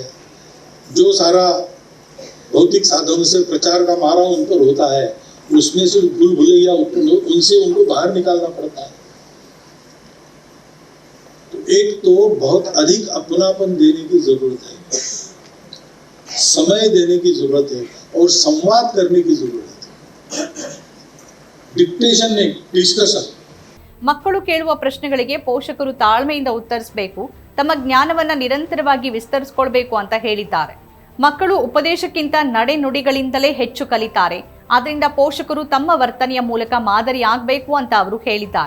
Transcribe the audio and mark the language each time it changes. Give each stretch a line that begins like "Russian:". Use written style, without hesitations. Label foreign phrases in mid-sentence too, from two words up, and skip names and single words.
Hindi: जो सारा भौतिक साधनों से प्रचार का मारा उन पर होता है, उसमें से भूल भुलैया उनसे उनको बाहर निकालना पड़ता है. तो एक तो बहुत अधिक अपनापन देने की जरूरत है, समय देने की जरूरत है और संवाद करने की जरूरत है. डिक्टेशन नहीं, डिस्कशन.
Kannada: ಮಕ್ಕಳು ಕೇಳುವ ಪ್ರಶ್ನೆಗಳಿಗೆ ಪೋಷಕರು ತಾಳ್ಮೆಯಿಂದ ಉತ್ತರಿಸಬೇಕು, ತಮ್ಮ ಜ್ಞಾನವನ್ನ ನಿರಂತರವಾಗಿ ವಿಸ್ತರಿಸಿಕೊಳ್ಳಬೇಕು ಅಂತ ಹೇಳಿದ್ದಾರೆ. ಮಕ್ಕಳು ಉಪದೇಶಕ್ಕಿಂತ ನಡೆನುಡಿಗಳಿಂದಲೇ ಹೆಚ್ಚು ಕಲಿತಾರೆ. ಆದ್ದರಿಂದ ಪೋಷಕರು ತಮ್ಮ ವರ್ತನೆಯ ಮೂಲಕ ಮಾದರಿ ಆಗಬೇಕು ಅಂತ ಅವರು ಹೇಳಿದ್ದಾರೆ.